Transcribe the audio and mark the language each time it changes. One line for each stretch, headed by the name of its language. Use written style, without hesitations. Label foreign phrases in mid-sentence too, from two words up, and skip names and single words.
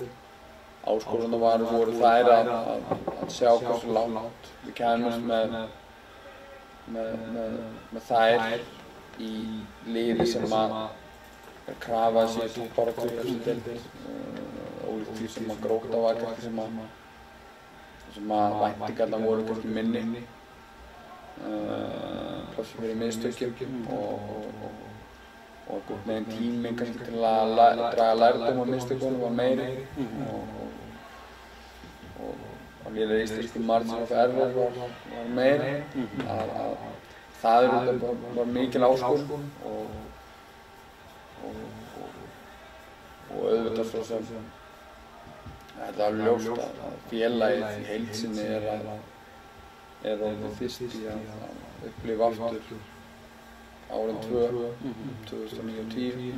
Icelandic: Áskoranirnar voru þær að sjá hversu langt við kæmumst með þær í liði sem er krafað sér toppbaráttu í fyrstu deild, ólíkt því sem Grótta var kannski sem að væntingarnar voru kannski minni, pláss fyrir mistökjum og einhvern veginn tíminn kannski til að draga lærdóm af mistökunum var meiri og lélega íslensku
English: margin of error
Icelandic: var meiri. Það var mikil áskorun og auðvitað svo sem þetta er ljóst að félagið í heild sinni er orðið fyrst í að upplifa aftur árin 2009 og 2010.